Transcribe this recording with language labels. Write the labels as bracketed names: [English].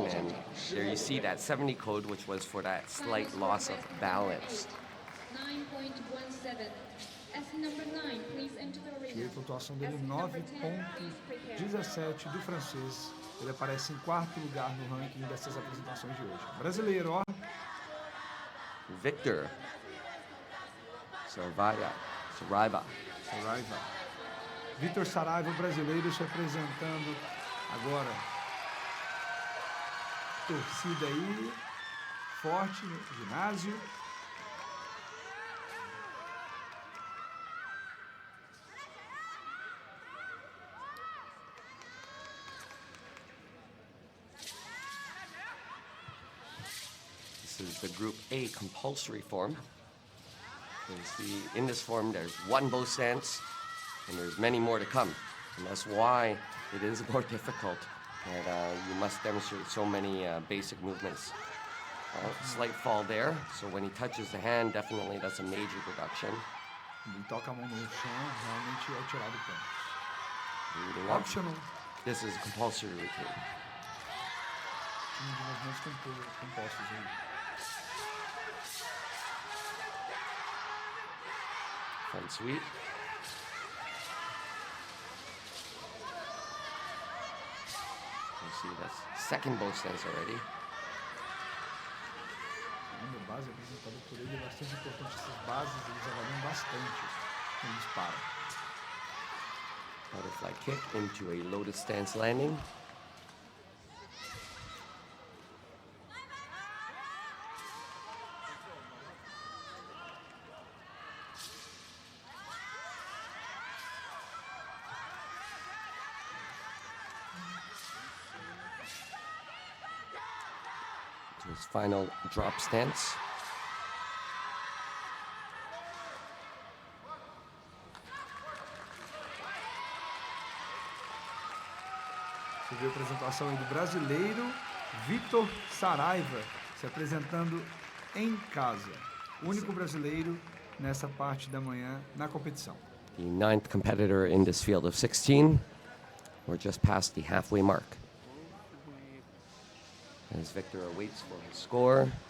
[English] And there you see that 70 code, which was for that slight loss of balance. 9.17. As number 9, please enter the E arena. [Portuguese] a pontuação dele 9.17 do francês. Ele aparece em quarto lugar no ranking dessas apresentações de hoje. Brasileiro, ó. Victor Saraiva. Saraiva. Vitor Saraiva, brasileiro, se apresentando agora. Torcida aí, forte no ginásio. [English] This is the Group A compulsory form. You see, in this form, there's one bow stance, and there's many more to come. And that's why it is more difficult, and you must demonstrate so many basic movements. Slight fall there, so when he touches the hand, definitely that's a major reduction. [Portuguese] Ele toca a mão no chão, realmente é tirado o ponto. [English] Leading up. Optional. This is a compulsory routine. [Portuguese] De movimentos compostos aí. [English] Front sweep. You see that's second bow stance already. [Portuguese] A base apresentada por ele é bastante importante. Essas bases eles avaliam bastante quando eles param. [English] Butterfly kick into a lotus stance landing. To his final drop stance. [Portuguese] Você vê a apresentação aí do brasileiro Vitor Saraiva se apresentando em casa. O único brasileiro nessa parte da manhã na competição. [English] The 9th competitor in this field of 16. We're just past the halfway mark. As Victor awaits for his score.